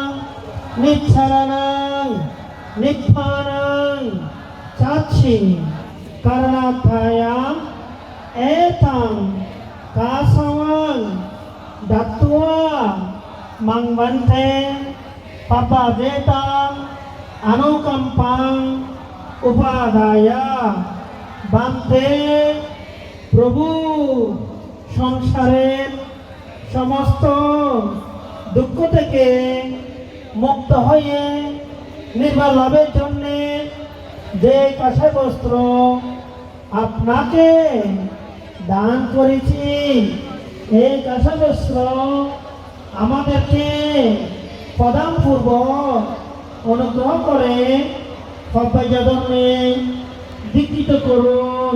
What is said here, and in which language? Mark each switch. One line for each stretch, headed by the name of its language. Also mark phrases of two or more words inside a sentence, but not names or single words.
Pali: Niccharanang Nibbhanang Sachi Karanataya Etang Kasavang Dattva Mang Bante Papa Jeta Anukampang Upadaya Bante
Bangla: প্রভু সংসারের সমস্ত দুঃখ থেকে মুক্ত হয়ে নির্বাণ লাভের জন্য যে কাঁসাই বস্ত্র আপনাকে দান করেছি এই কাঁসাই বস্ত্র আমাদেরকে প্রদান পূর্বক অনুগ্রহ করে পাব্বাজ্যা জন্মে দীক্ষিত করুন।